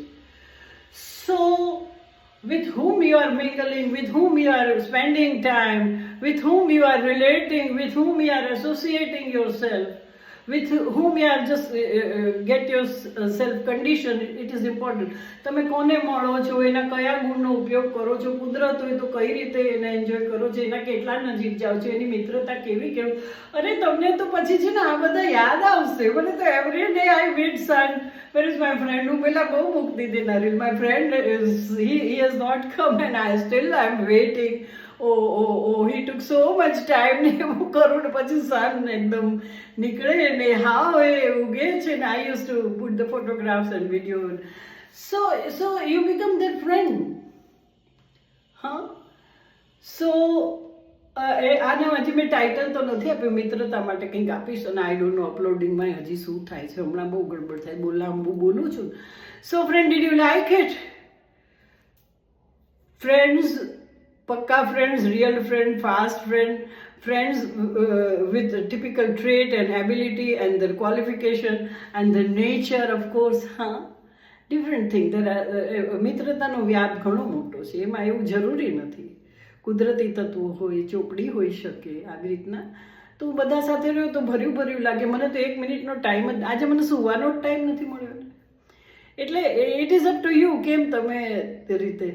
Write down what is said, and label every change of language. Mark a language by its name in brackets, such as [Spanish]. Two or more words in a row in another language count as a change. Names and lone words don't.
[English] So with whom you are mingling, with whom you are spending time, with whom you are relating, with whom you are associating yourself, with whom you are just get your self condition, it is important. [Gujarati] તમે કોને મળો છો, એના કયા ગુણનો ઉપયોગ કરો છો, કુદરત હોય તો કઈ રીતે એને એન્જોય કરો છો, એના કેટલા નજીક જાઓ છો, એની મિત્રતા કેવી કેવું. અરે તમને તો પછી છે ને આ બધા યાદ આવશે. મને તો [English] every day I meet sun, where is my friend. [Gujarati] હું પેલા બહુ મૂકતી હતી નરીલ, [English] my friend he has not come and I am waiting. He took so much time [Gujarati] ને એવું કરું ને પછી સન એકદમ નીકળે ને હાવ એ ઉગે છે ને. [English] I used to put the photographs and video. So you become their friend. [Gujarati] So આને હજી મેં ટાઇટલ તો નથી આપ્યું, મિત્રતા માટે કંઈક આપીશ. અને [English] I don't know [Gujarati] અપલોડિંગમાં હજી શું થાય છે, હમણાં બહુ ગડબડ થાય, લાંબુ બોલું છું. [English] so friend, did you like it? ફ્રેન્ડ્સ, Pakka friends, real friend, fast friend, friends with a typical trait and ability and their qualification and the nature, of course, different thing. [Gujarati] મિત્રતાનો વ્યાપ ઘણો મોટો છે, એમાં એવું જરૂરી નથી કુદરતી તત્વો હોય, ચોપડી હોઈ શકે, આવી રીતના. તો બધા સાથે રહ્યો તો ભર્યું લાગે. મને તો 1 મિનિટનો ટાઈમ જ, આજે મને સુવાનો જ ટાઈમ નથી મળ્યો ને. એટલે [English] it is up to you [Gujarati] કેમ તમે તે રીતે.